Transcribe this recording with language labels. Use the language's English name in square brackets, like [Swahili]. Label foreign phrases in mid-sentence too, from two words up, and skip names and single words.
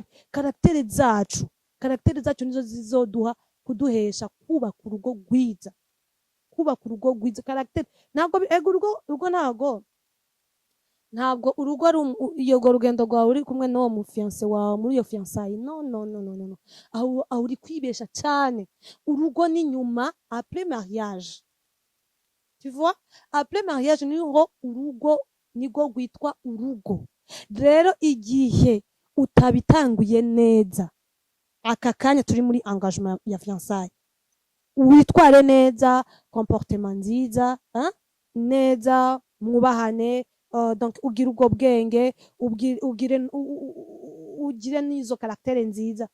[Kinyarwanda] Karakteri zacu nizo zizoduha kuduhesha kubaka urugo rwiza, karakteri ntabwo ntabwo urugo ari iyo rugendo rwawe uri kumwe n'uwo mufiance wawe muri iyo fiançailles, no, aho uri kwibesha cyane. Urugo ni nyuma, [French] après mariage, tu vois, après mariage [Kinyarwanda] niho urugo nibwo rwitwa urugo. Rero igihe utabitanguye neza, aka kanya turi muri engagement ya fiançailles, witware neza, comportement nziza, neza, mwubahane, donc ugire ubwo bwenge, ugire n'izo karakteri nziza.